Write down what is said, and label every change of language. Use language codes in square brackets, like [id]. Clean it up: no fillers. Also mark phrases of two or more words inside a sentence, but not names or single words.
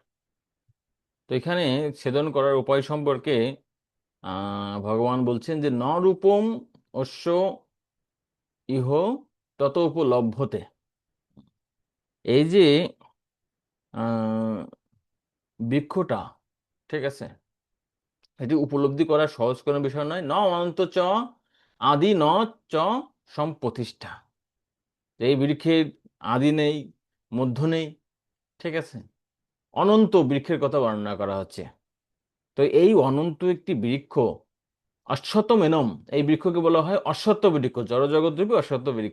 [bn] তো এখানে ছেদন করার উপায় সম্পর্কে ভগবান বলছেন যে [sa] ন রূপম অশ্ব ইহ তত উপলভ্যতে। [bn] এই যে আহ, বৃক্ষটা, ঠিক আছে, এটি উপলব্ধি করা সহজ কোনো বিষয় নয়। [sa] ন অনন্ত চ আদি ন চ সম্প্রতিষ্ঠা। [bn] এই বৃক্ষের আদি নেই, মধ্য নেই। ঠিক আছে? অনন্ত বৃক্ষের কথা বর্ণনা করা হচ্ছে। তো এই অনন্ত একটি বৃক্ষ, [sa] অশ্বত্থ মেনম, [bn] এই বৃক্ষকে বলা হয় অশ্বত্থ বৃক্ষ, জড়জগদ্রূপী অশ্বত্থ বৃক্ষ।